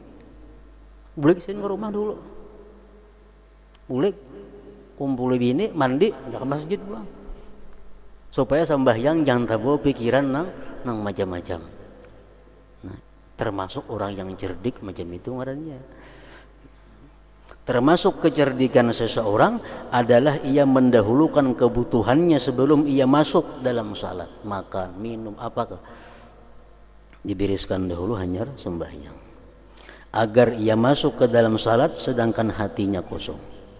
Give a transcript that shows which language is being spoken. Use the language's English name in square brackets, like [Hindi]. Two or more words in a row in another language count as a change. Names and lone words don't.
[Indonesian] Boleh kesini ke rumah dulu. Boleh kumpul bini, mandi, ke masjid pulang. [Banjar] Supaya sembahyang jangan terbawa pikiran nang macam-macam. Nah, termasuk orang yang cerdik macam itu ngarannya. [Indonesian] Termasuk kecerdikan seseorang adalah ia mendahulukan kebutuhannya sebelum ia masuk dalam salat. Makan, minum, apakah dibereskan dahulu hanya sembahyang, agar ia masuk ke dalam salat sedangkan hatinya kosong.